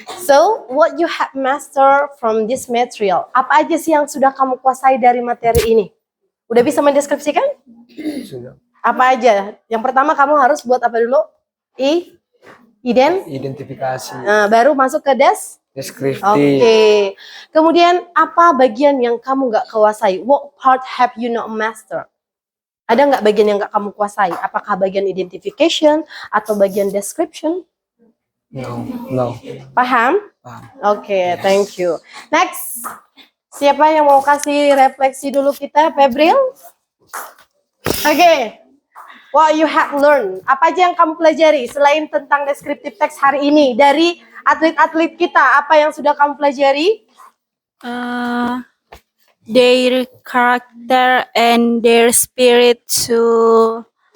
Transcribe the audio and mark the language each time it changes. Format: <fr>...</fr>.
<en>So, what you have mastered from this material?</en> <id>Apa aja sih yang sudah kamu kuasai dari materi ini? Udah bisa mendeskripsikan? Sudah. Apa aja? Yang pertama kamu harus buat apa dulu? Identifikasi. Nah, baru masuk ke Deskriptif. Oke. Kemudian apa bagian yang kamu nggak kuasai?</id> <en>What part have you not mastered?</en> <id>Ada nggak bagian yang nggak kamu kuasai? Apakah bagian identification atau bagian description?</id> <en>No.</en> <id>Paham? Paham. Oke,</id> <en>thank you. Next,</en> <id>siapa yang mau kasih refleksi dulu kita, Febril?</id> <en>Oke, what you have learned.</en> <id>Apa aja yang kamu pelajari selain tentang descriptive text hari ini dari atlet-atlet kita? Apa yang sudah kamu pelajari?</id> <en>Their character and their spirit to</en>